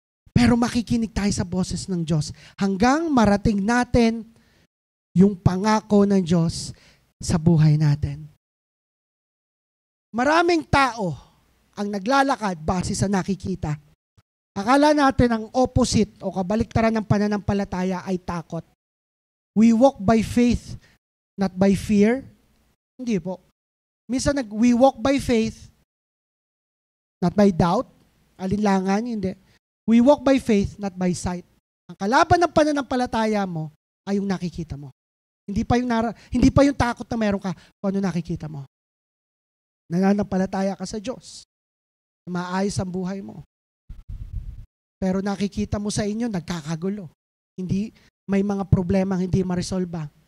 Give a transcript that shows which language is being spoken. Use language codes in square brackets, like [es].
[tl] Pero makikinig tayo sa boses ng Diyos. Hanggang marating natin yung pangako ng Diyos sa buhay natin. Maraming tao ang naglalakad base sa nakikita. Akala natin ang opposite o kabaliktaran ng pananampalataya ay takot. [en] We walk by faith, not by fear. [tl] Hindi po. [en] Minsan we walk by faith, not by doubt. [tl] Alinlangan, hindi. [en] We walk by faith, not by sight. [tl] Ang kalaban ng pananampalataya mo ay yung nakikita mo. Hindi pa yung takot na meron ka kung ano nakikita mo. Nananampalataya ka sa Diyos. Maayos ang buhay mo. Pero nakikita mo sa inyo, nagkakagulo. Hindi, may mga problema hindi maresolba.